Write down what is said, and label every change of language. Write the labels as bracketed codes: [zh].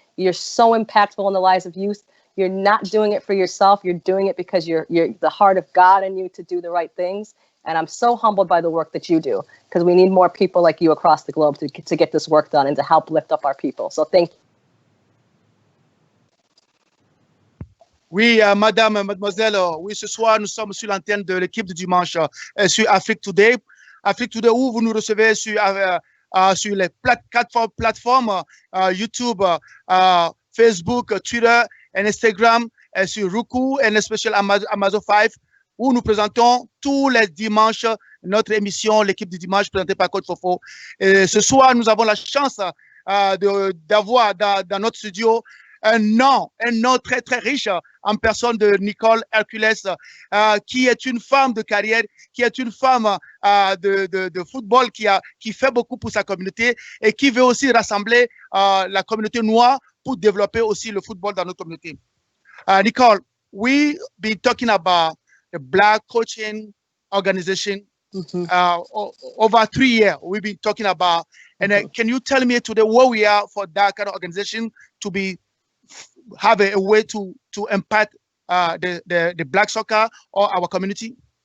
[en] You're so impactful in the lives of youth. You're not doing it for yourself. You're doing it because you're the heart of God in you to do the right things. And I'm so humbled by the work that you do, because we need more people like you across the globe to get this work done and to help lift up our people. So thank you. [fr] Oui, madame, mademoiselle, oui, ce soir, nous sommes sur l'antenne de l'équipe du dimanche sur Afrique Today. Afrique Today, où vous nous recevez sur les plateformes YouTube, Facebook, Twitter et Instagram, sur Roku et spécial Amazon 5, où nous présentons tous les dimanches notre émission, l'équipe du dimanche présentée par Coach Fofo. Et ce soir, nous avons la chance d'avoir dans notre studio un nom très, très riche en personne de Nicole Hercules, qui est une femme de carrière, qui est une femme de football, qui fait beaucoup pour sa communauté et qui veut aussi rassembler la communauté noire pour développer aussi le football dans notre communauté. [en] Nicole, we've been talking about the Black coaching organization over 3 years. We've been talking about, and can you tell me today where we are for that kind of organization to have a way to impact the Black soccer or our community?